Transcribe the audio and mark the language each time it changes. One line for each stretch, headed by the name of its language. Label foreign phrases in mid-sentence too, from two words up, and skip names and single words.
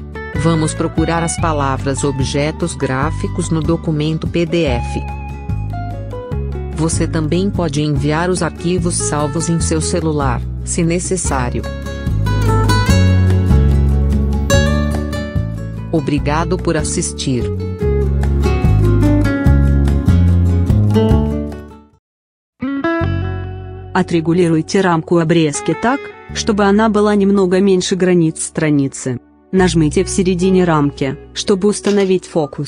Portuguese: Vamos procurar as palavras objetos gráficos no documento PDF. Você também pode enviar os arquivos salvos em seu celular, se necessário. Obrigado por assistir.
Russian: Отрегулируйте рамку обрезки так, чтобы она была немного меньше границ страницы. Нажмите в середине рамки, чтобы установить фокус.